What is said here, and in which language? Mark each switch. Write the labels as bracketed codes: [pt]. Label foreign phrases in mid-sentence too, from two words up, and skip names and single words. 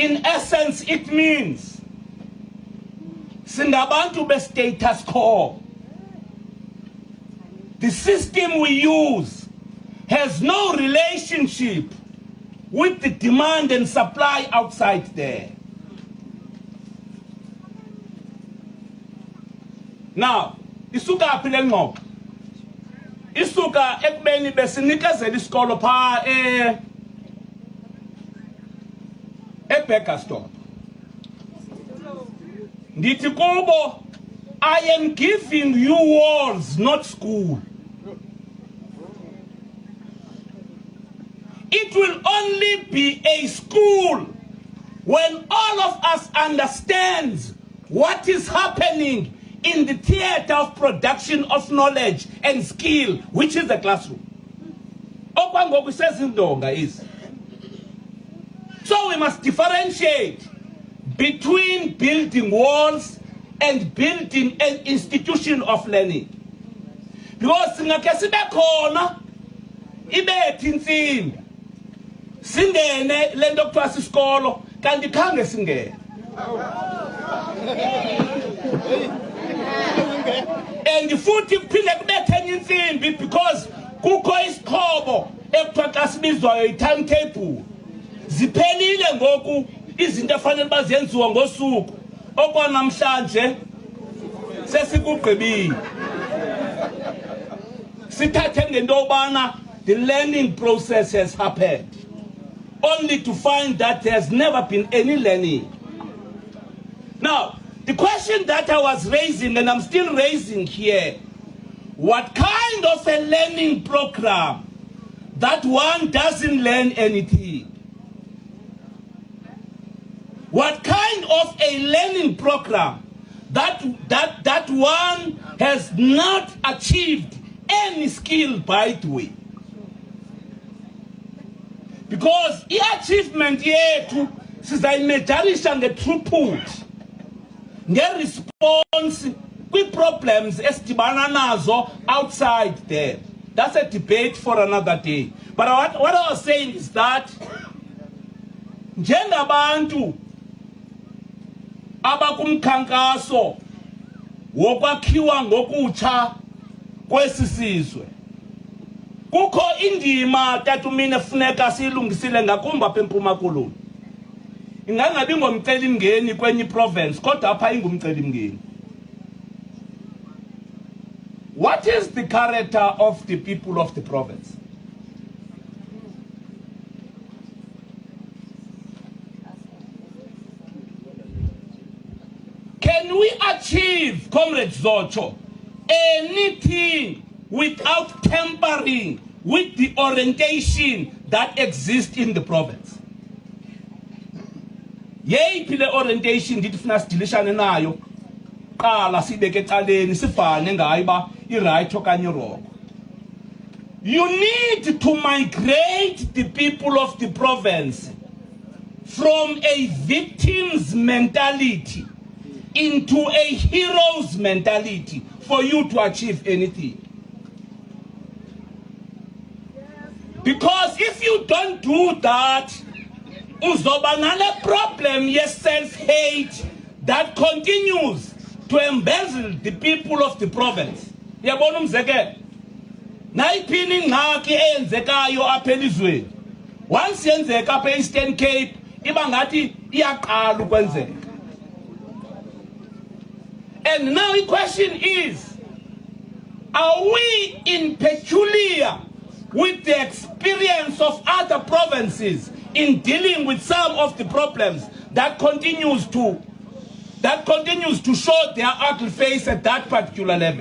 [en] in essence, it means [xh] singabantu be [en] status quo. The system we use has no relationship with the demand and supply outside there. Now, [xh] isuka apile ngoku. Isuka ekubeni besinikezela isikolo pha eBurgerstop. Ndithi kubo, [en] I am giving you walls, not school. It will only be a school when all of us understands what is happening in the theater of production of knowledge and skill, which is the classroom. Okwangoku says indonga is. So we must differentiate between building walls and building an institution of learning. [xh] Because singake sibe khona ibethi insimbi singene lento kuthiwa sisikolo kanti khange singene. And futhi kuphinde kubethe enye insimbi because kukho isikhobo ekuthiwa xa sibizwayo i-timetable. Ziphelile ngoku izinto efanele bazenziwa ngosuku okwanamhlanje sesikugqibile. Sithathe ngento yobana [en] the learning process has happened, only to find that there has never been any learning. Now, the question that I was raising, and I'm still raising here, what kind of a learning program that one doesn't learn anything? What kind of a learning program that one has not achieved any skill by the way? Because the achievement [xh] yethu sizayimejarisha nge-throughput, nge-response kwi-problems esidibana nazo [en] outside there. That's a debate for another day. But what I was saying is that [xh] njengabantu abakumkhankaso wokwakhiwa ngokutsha kwesisizwe, kukho indima tatumine funeka siyilungisile ngakumbi apha eMpuma Koloni. Ingangabi ngomcelimngeni kwenye province kodwa apha ingumcelimngeni. [en] What is the character of the people of the province? Can we achieve, Comrade Zocho, anything without tampering with the orientation that exists in the province? [xh] Yeyiphi le orientation ndithi funa sidilishane nayo? Qala sibeke ecaleni sibhane ngayo ba i-right okanye wrong. [en] You need to migrate the people of the province from a victim's mentality into a hero's mentality for you to achieve anything. Because if you don't do that, [xh] uzoba nale [en] problem yes self-hate that continues to embezzle the people of the province. [xh] Yabona umzekelo, nayiphini ingxaki eyenzekayo apha elizweni, once yenzeka apha e-Eastern Cape iba ngathi iyaqala ukwenzeka. [en] And now the question is, are we in peculiar with the experience of other provinces in dealing with some of the problems that continues to show their ugly face at that particular level?